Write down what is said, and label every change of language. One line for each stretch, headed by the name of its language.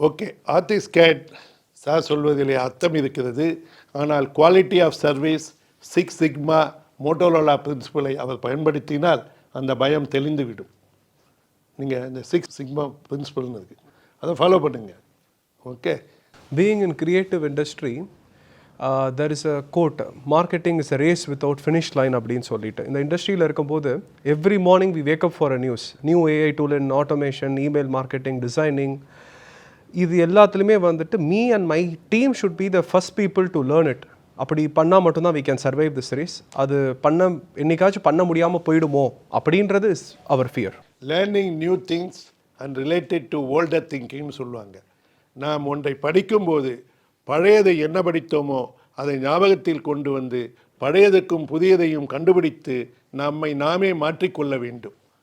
Tamil: Okay, ஆர்டிஸ்கேட் sir சொல்வதிலே அர்த்தம் இருக்கிறது. ஆனால் quality of service 6 sigma Motorola பிரின்சிபலை அவர் பயன்படுத்தினால் அந்த பயம் தெளிந்துவிடும். நீங்கள் இந்த 6 சிக்மா பிரின்சிபல்னு இருக்குது, அதை ஃபாலோ பண்ணுங்கள். Okay.
English: Being in creative industry, there is a quote, marketing is a race without finish line
Tamil: அப்படின்னு சொல்லிட்டு. இந்த இண்டஸ்ட்ரியில் இருக்கும்போது
English: every morning we wake up for a news, new AI tool in automation, email marketing, designing.
Tamil: இது எல்லாத்துலேயுமே வந்துட்டு
English: me and my team should be the first people to learn it.
Tamil: அப்படி பண்ணால் மட்டும்தான்
English: we can survive this race.
Tamil: அது என்னைக்காச்சும் பண்ண முடியாமல் போயிடுமோ அப்படின்றது
English: Is our fear. Learning new things and related to older திங்கிங்னு
Tamil: சொல்லுவாங்க. நாம் ஒன்றை படிக்கும்போது பழையதை என்ன படித்தோமோ அதை ஞாபகத்தில் கொண்டு வந்து பழையதுக்கும் புதியதையும் கண்டுபிடித்து நம்மை நாமே மாற்றிக்கொள்ள வேண்டும்.